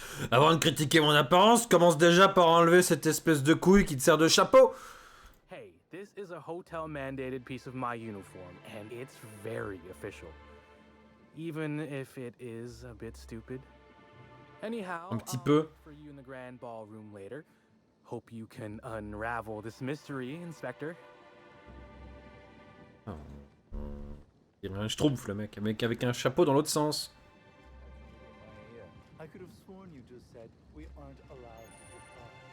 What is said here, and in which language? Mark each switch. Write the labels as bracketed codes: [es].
[fr] Avant de critiquer mon apparence, commence déjà par enlever cette espèce de couille qui te sert de chapeau. [en] Hey, this is a hotel-mandated piece of my uniform, and it's very official. Even if it is a bit stupid. Anyhow, [fr] Un petit peu. [en] For you in the grand ballroom later. Hope you can unravel this mystery, Inspector. Oh. [fr] Il y a un schtroumpf, le mec avec un chapeau dans l'autre sens. [en] I could have sworn you just said we aren't allowed to depart.